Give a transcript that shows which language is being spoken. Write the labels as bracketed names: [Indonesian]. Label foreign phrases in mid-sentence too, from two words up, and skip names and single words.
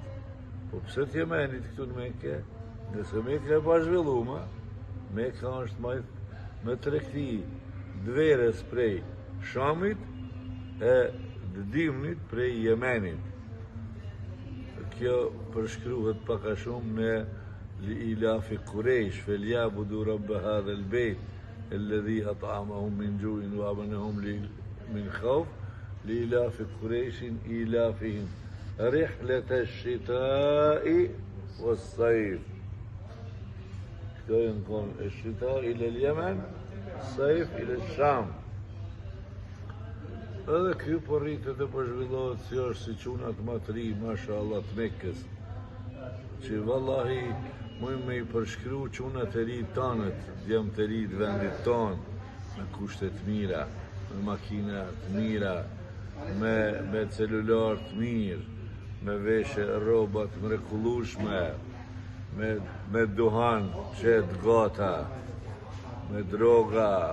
[Albanian] Po pse të Jemenit këtu në Mekë? Nëse Mekë e pa zhvilluar, Mekka është me tregti dverës prej Shamit e Dimnit prej Jemenit. Kjo përshkruhet pak a shumë në [Arabic] لإلاف قريش فليعبدوا رب هذا البيت الذي أطعمهم من جوع وآمنهم من خوف لإلاف قريش إيلافهم رحلة الشتاء والصيف. يكون الشتاء إلى اليمن، الصيف إلى الشام. [Albanian] Edhe kjo po rritet e po zhvillohet si është si çunat më të ri, mashallah, të Mekës, që vallahi mujmë me i përshkru çunat e ri tanët, djemë të ri të vendit tonë, me kushte të mira, me makina të mira, me celular të mirë, me veshe rrobat mrekullueshme, me duhan qetë gata, me droga.